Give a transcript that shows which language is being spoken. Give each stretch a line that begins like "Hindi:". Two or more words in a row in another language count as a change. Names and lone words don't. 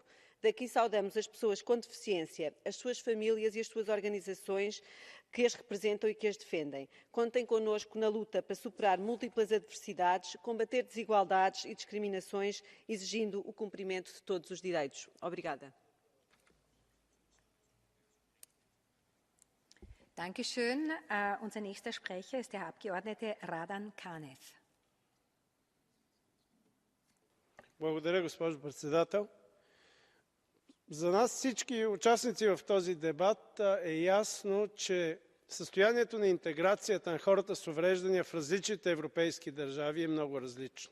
Portuguese: Daqui saudamos as pessoas com deficiência, as suas famílias e as suas organizações que as representam e que as defendem. Contem connosco na luta para superar múltiplas adversidades, combater desigualdades e discriminações, exigindo o cumprimento de todos os direitos. Obrigada.
German: Dankeschön. Unser nächster Sprecher ist der Herr Abgeordnete Radan Kanев.
Bulgarian: Благодаря, госпожо председател. За нас всички участници в този дебат е ясно, че състоянието на интеграцията на хората с увреждания в различните европейски държави е много различно.